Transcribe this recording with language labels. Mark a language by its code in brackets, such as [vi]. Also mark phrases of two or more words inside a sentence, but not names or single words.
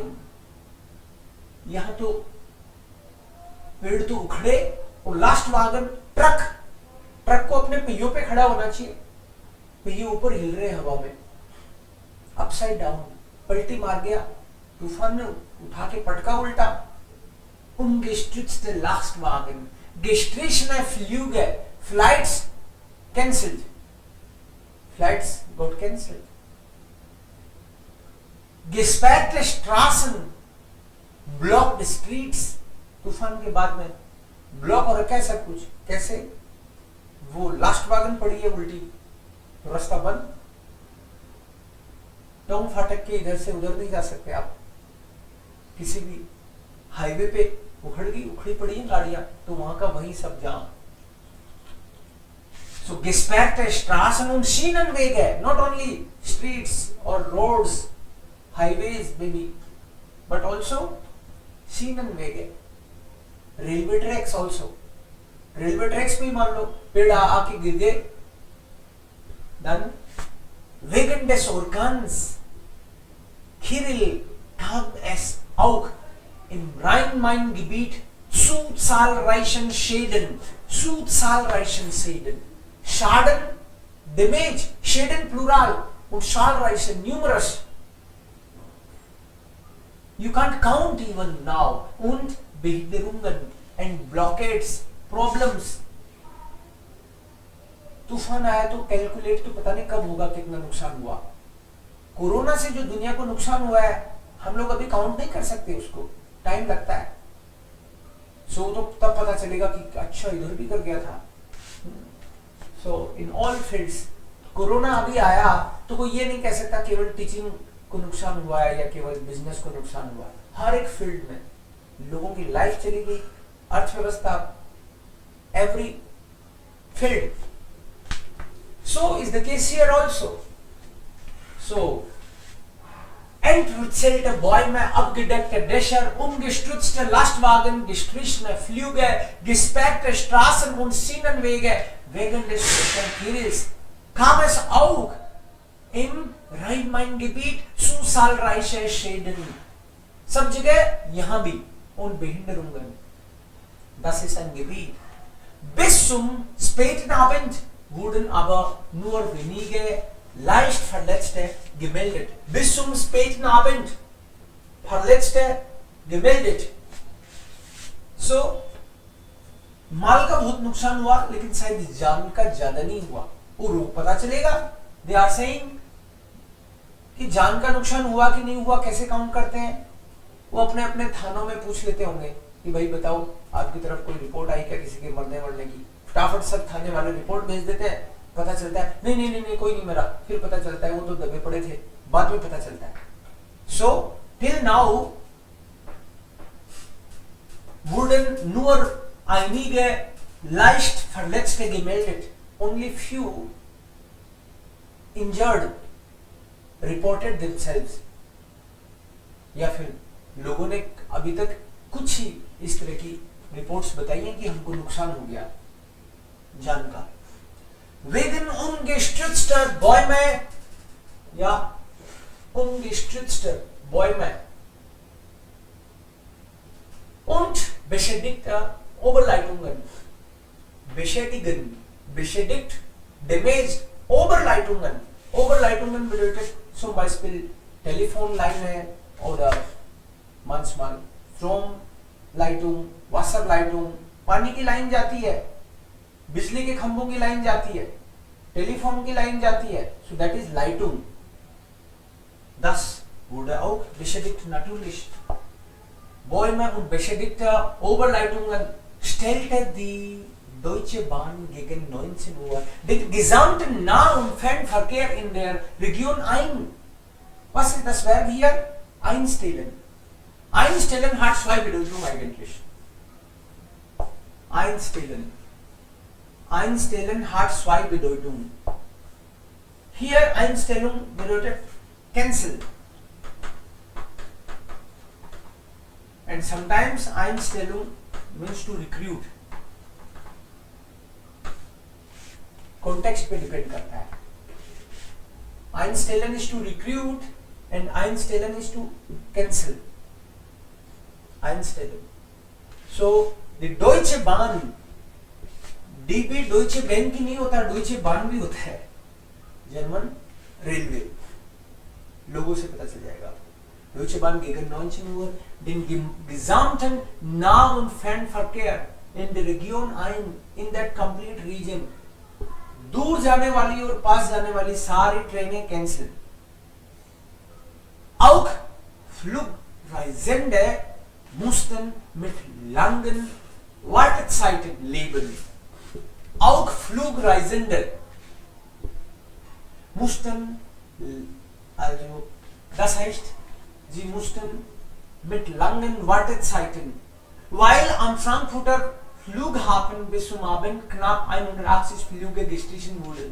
[hi] यहां तो पेड़ तो उखड़े और लास्ट वागन, ट्रक, ट्रक को अपने पहियों पे खड़ा होना चाहिए, पहिए ऊपर हिल रहे हवा में, [en] upside down, [hi] पलटी मार गया, तूफान ने उठा के पटका उल्टा। [de] Umgestürzte Lastwagen, gestrichene Flüge, [en] flights cancelled, flights got cancelled. [de] Gesperrte Straßen, [en] blocked streets, [hi] तूफान के बाद में ब्लॉक हो रखा है सब कुछ। कैसे? वो लास्ट वागन पड़ी है उल्टी तो रास्ता बंद, टोंग फाटक के इधर से उधर नहीं जा सकते आप। किसी भी हाईवे पे उखड़ी पड़ी है गाड़ियां तो वहां का वही सब जाम। [de] So gesperrte Straßen und Schienenwege, [en] not only streets or roads, highways maybe, but also Schienenwege, railway tracks also. Railway tracks [hi] पे मान लो पेड़ आके गिर गए, [de] dann wegen des Orkans Kyrill kam es auch im Rhein-Main-Gebiet zu zahlreichen Schäden, Schaden, Damage, Schäden Plural und zahlreiche, [en] numerous. You can't count even now. [de] Und Behinderungen [en] and blockades, problems. [hi] तूफान आया तो कैलकुलेट तो पता नहीं कब होगा, कितना नुकसान हुआ। कोरोना से जो दुनिया को नुकसान हुआ है हम लोग अभी काउंट नहीं कर सकते, उसको टाइम लगता है। सो तो तब पता चलेगा कि अच्छा इधर भी कर गया था। [en] so in all fields [hi] कोरोना अभी आया तो कोई ये नहीं कह सकता केवल टीचिंग को नुकसान हुआ है या केवल बिजनेस को नुकसान हुआ है, हर एक फील्ड में लोगों की लाइफ चली गई, अर्थव्यवस्था, [en] every field. So is the case here also. [de] So entwurzelte Bäume abgedeckte Dächer, umgestützte Lastwagen, gestrichene Flüge, gesperrte Straßen und Schienenwege. Wegen des Verkehrs kam es auch im Rhein-Main-Gebiet zu zahlreichen Schäden. [hi] सब जगह यहाँ भी Unbehinderungen. [de] Das ist ein Gebiet. Bis zum späten Abend wurden aber nur wenige leicht Verletzte gemeldet. Bis zum späten Abend Verletzte gemeldet. So, [hi] माल का बहुत नुकसान हुआ, लेकिन शायद जान का ज्यादा नहीं हुआ. और पता चलेगा, [en] they are saying [hi] कि जान का नुकसान हुआ कि नहीं हुआ, कैसे काउंट करते हैं. वो अपने अपने थानों में पूछ लेते होंगे कि भाई बताओ आपकी तरफ कोई रिपोर्ट आई क्या किसी के मरने वरने की. फटाफट सब थाने वाले रिपोर्ट भेज देते हैं. पता चलता है नहीं कोई नहीं मरा. फिर पता चलता है वो तो दबे पड़े थे, बाद में पता चलता है. [en] so till now [de] wurden nur einige leicht Verletzte gemeldet. [en] Only few injured reported themselves. [hi] या फिर लोगों ने अभी तक कुछ ही इस तरह की रिपोर्ट्स बताई हैं कि हमको नुकसान हो गया जान का. [de] Wegen umgestürzter Bäume, ja, umgestürzter Bäume und beschädigter Oberleitungen. Beschädigt, damaged, Oberleitungen. Oberleitungen bedeutet zum Beispiel Telefonleine oder manchmal Stromleitung, Wasserleitung. [hi] पानी की लाइन जाती है, बिजली के खंभों की लाइन जाती है, टेलीफोन की लाइन जाती है. [en] So that is Leitung. [de] Das wurde auch beschädigt natürlich. Bäume und beschädigte Oberleitungen stellte die Deutsche Bahn gegen 19 Uhr den gesamten Nah- und Fernverkehr in der Region ein. Was ist das Verb hier? Einstellen. Einstellen hat zwei Bedeutungen eigentlich. Einstellen. Einstellen hat zwei Bedeutungen. Hier Einstellung bedeutet cancel. [en] And sometimes Einstellung means to recruit. [hi] Context पे डिपेंड करता है. [en] Einstellen is to recruit and Einstellen is to cancel. [hi] Einstellen. [en] So the [hi] Deutsche Bahn, DB Deutsche Bahn की नहीं होता, Deutsche Bahn भी होता है, जर्मन रेलवे. लोगों से पता चल जाएगा. [de] Deutsche Bahn gegen 19 Uhr den gesamten Nah- und Fernverkehr in der Region ein, [en] in that complete region. [hi] दूर जाने वाली और पास जाने वाली सारी ट्रेनें कैंसिल. [de] Auch Flugreisende mussten mit langen Wartezeiten leben. Auch Flugreisende mussten, also das heißt, sie mussten mit langen Wartezeiten, weil am Frankfurter Flughafen bis zum Abend knapp 180 Flüge gestrichen wurden.